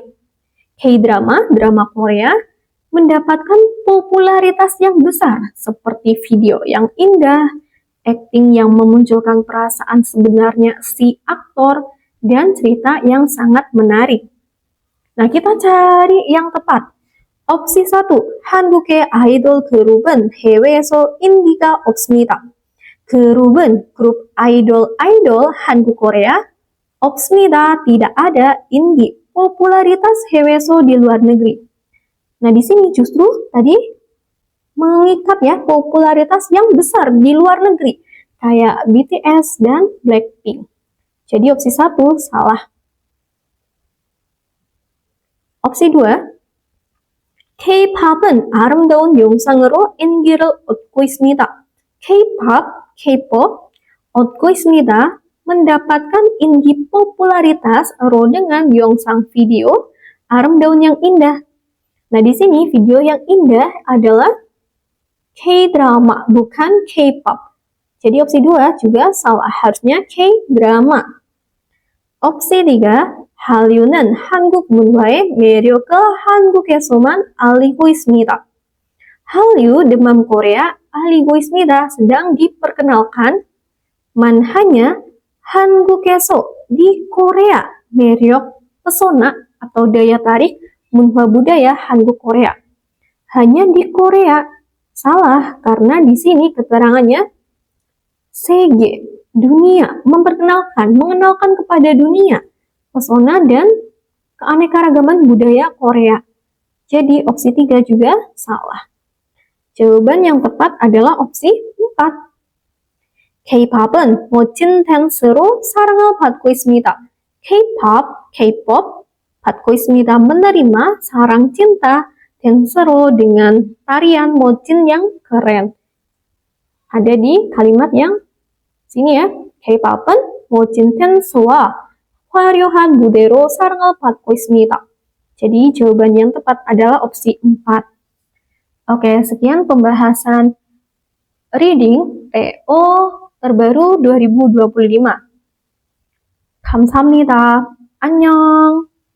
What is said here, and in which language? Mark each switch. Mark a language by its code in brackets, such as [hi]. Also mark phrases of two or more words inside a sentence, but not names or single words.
[id] K-drama, drama Korea, mendapatkan popularitas yang besar seperti video yang indah, acting yang memunculkan perasaan sebenarnya si aktor, dan cerita yang sangat menarik. Nah, kita cari yang tepat. Opsi 1, [ko] 한국의 아이돌 그룹은 해외에서 인기가 없습니다. 그룹은, [id] grup idol Hanbok Korea, 없습니다, tidak ada, 인기, popularitas 해외에서, di luar negeri. Nah, di sini justru tadi mengikat ya, popularitas yang besar di luar negeri, kayak BTS dan Blackpink. Jadi opsi 1 salah. opsi 2, [ko] K-pop은 아름다운 영상으로 인기를 얻고 있습니다. K-pop, 얻고 있습니다, [id] mendapatkan ingi popularitas dengan 영상 video, aramdaun yang indah. Nah, di sini video yang indah adalah K-drama, bukan K-pop. Jadi opsi 2 juga salah, harusnya K-drama. opsi 3, [ko] 한류는 한국 문화의 매력을 한국에서만 알리고 있습니다. [id] Hallyu, demam Korea, [ko] 알리고 있습니다, [id] sedang diperkenalkan, hanya 한국에서, di Korea. 매력, pesona atau daya tarik 문화 budaya Hanguk Korea. Hanya di Korea. Salah, karena di sini keterangannya 세계, dunia, mengenalkan kepada dunia, pesona dan keanekaragaman budaya Korea. Jadi opsi 3 juga salah. Jawaban yang tepat adalah opsi 4. [ko] K-pop은 멋진 댄스로 사랑을 받고 있습니다. K-pop 받고 있습니다. [id] Menerima sarang cinta 댄스로 dengan tarian 멋진 yang keren. Ada di kalimat yang sini ya. [ko] K-pop은 멋진 댄스와 화려한 무대로 사랑을 받고 있습니다. [id] Jadi jawaban yang tepat adalah opsi 4. Oke, sekian pembahasan reading TO terbaru 2025. [ko] 감사합니다. 안녕.